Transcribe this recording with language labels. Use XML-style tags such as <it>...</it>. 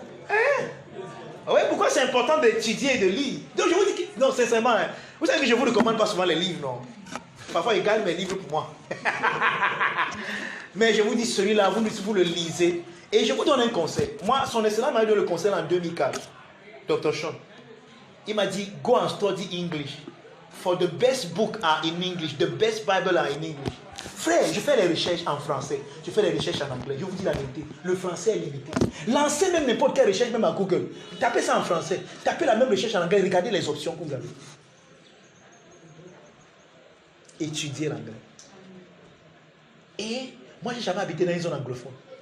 <fr>Hein? Oui, pourquoi c'est important d'étudier et de lire? Donc je vous dis que, non, sincèrement, hein, vous savez que je ne vous recommande pas souvent les livres, non? Parfois, ils gagnent mes livres pour moi. Mais je vous dis, celui-là, vous le lisez. Et je vous donne un conseil. Moi, son excellence m'a donné le conseil en 2004. Dr. Sean. Il m'a dit,</fr> <en>go and study English. For the best book are in English. The best Bible are in English.</en> <fr>Frère, je fais les recherches en français. Je fais les recherches en anglais. Je vous dis la vérité. Le français est limité. Lancez même n'importe quelle recherche, même à Google. Tapez ça en français. Tapez la même recherche en anglais. Regardez les options que vous avez. Étudiez l'anglais. Et moi, j'ai jamais habité dans une zone anglophone.</fr>